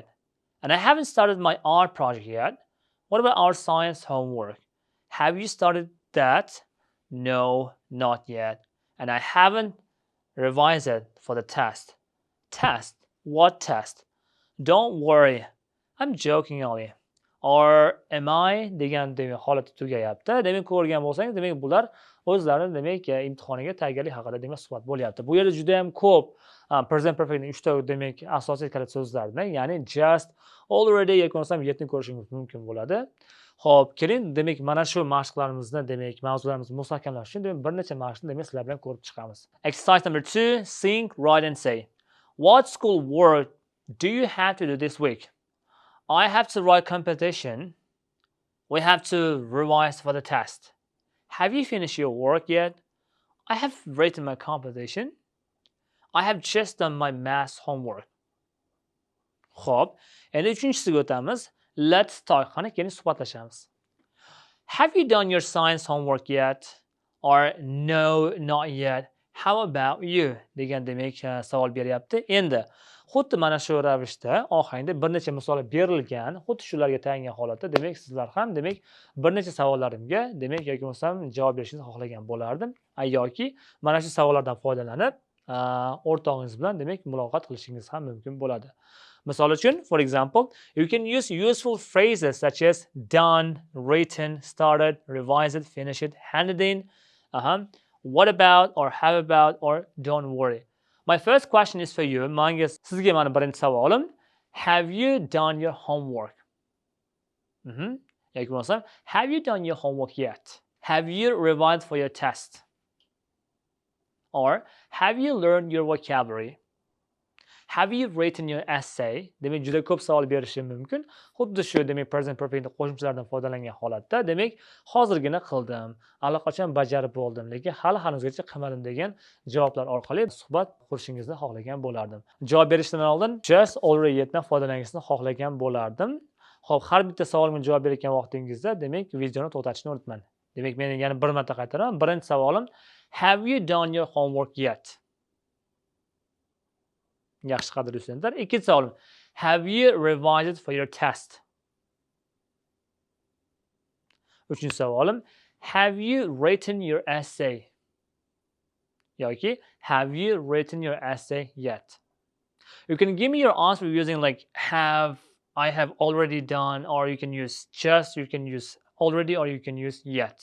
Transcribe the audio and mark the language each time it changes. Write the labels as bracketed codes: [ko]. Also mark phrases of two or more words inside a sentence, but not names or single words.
[en] And I haven't started my art project yet. What about our science homework? Have you started that? No, not yet. And I haven't revised it for the test. Test? What test? Don't worry. I'm joking only. Or am I [uz] degan holati tugayapti. Demak ko'rgan bo'lsangiz, demak bular o'zlari demak imtihoniga tayyorgarlik haqida demak suhbat bo'lyapti. Bu yerda juda ham ko'p [en] present perfectning [uz] 3 ta demak asosiy kalit so'zlarni, ya'ni just, already yoki bo'lmasam yetni ko'rishingiz mumkin bo'ladi. Xo'p, keling demak mana shu mashqlarimizni demak mavzularimizni mustahkamlash uchun demak bir necha mashqni demak sizlar bilan ko'rib chiqamiz. [en] Exercise number 2, think, write and say. What school work do you have to do this week? I have to write competition. We have to revise for the test. Have you finished your work yet? I have written my competition. I have just done my math homework. [uz] Xo'p, endi uchinchisiga o'tamiz. [en] Let's talk. [uz] Qani keling suhbatlashamiz. [en] Have you done your science homework yet? Or no, not yet. How about you? [uz] degan demak savol beryapti. Endi xuddi mana shu ravishda ohangda bir necha misollar berilgan, xuddi shularga tayangan holatda demak sizlar ham demak bir necha savollarimga demak yoki bo'lmasam javob berishingizni xohlagan bo'lardim. Yoki mana shu savollardan foydalanib o'rtog'ingiz bilan demak muloqot qilishingiz ham mumkin bo'ladi. Misol uchun, [en] for example, you can use useful phrases such as done, written, started, revised, finished, handed in, what about, or how about, or don't worry. My first question is for you. [uz] Sizga mani birinchi savolim. [en] Have you done your homework? [uz] Yoki bo'lmasam, [en] have you done your homework yet? Have you revised for your test? Or have you learned your vocabulary? Have you written your essay? [uz] Demak juda ko'p savol berishi mumkin. Xuddi shu demak [en] present perfect [uz] qo'shimchalardan foydalangan holatda demak hozirgina qildim, allaqachon bajarib bo'ldim, lekin hali hanuzgacha qilmadim degan javoblar orqali suhbat qurishingizni xohlagan bo'lardim. Javob berishdan oldin just, [en] already yetdan [uz] foydalanishni xohlagan bo'lardim. Xo'p, har bitta savolimga javob berayotgan vaqtingizda demak videoni to'xtatishni unutmang. Demak men yana bir marta qaytaraman. Birinchi savolim, [en] have you done your homework yet? [uz] Yaxshi qadrli studentlar. Ikkinchi savolim, [en] have you revised for your test? [uz] Uchinchi savolim, [en] have you written your essay? Yoki, have you written your essay yet? You can give me your answer using like have, I have already done, or you can use just, you can use already, or you can use yet.